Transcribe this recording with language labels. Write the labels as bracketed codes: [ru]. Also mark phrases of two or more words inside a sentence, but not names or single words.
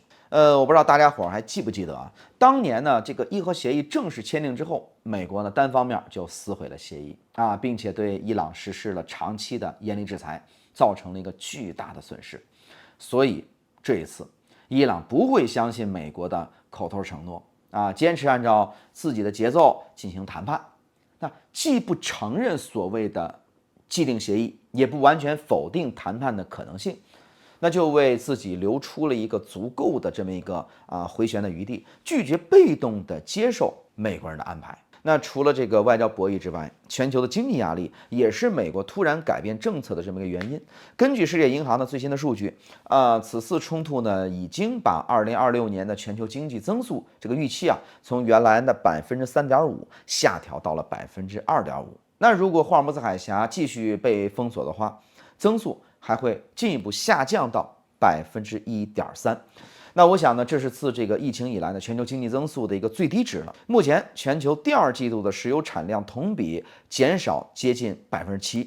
[zh] 我不知道大家伙還記不記得當年呢這個伊核協議正式簽訂之後，美國呢單方面就撕毀了協議並且對伊朗實施了長期的嚴厲制裁，造成了一個巨大的損失。所以這一次伊朗不會相信美國的口頭承諾堅持按照自己的節奏進行談判。那既不承認所謂的既定協議，也不完全否定談判的可能性，那就為自己留出了一個足夠的這麼一個回旋的余地，拒絕被動的接受美国人的安排。那除了这个外交博弈之外，全球的经济压力也是美国突然改变政策的这么一个原因。根据世界银行的最新的数据，此次冲突呢，已经把2026年的全球经济增速这个预期从原来的3.5%下調到了2.5%。那如果霍爾木茲海峽繼續被封鎖的話，增速還會進一步下降到1.3%。那我想呢，這是自這個疫情以來呢全球經濟增速的一個最低值了。目前全球第二季度的石油產量同比減少接近7%。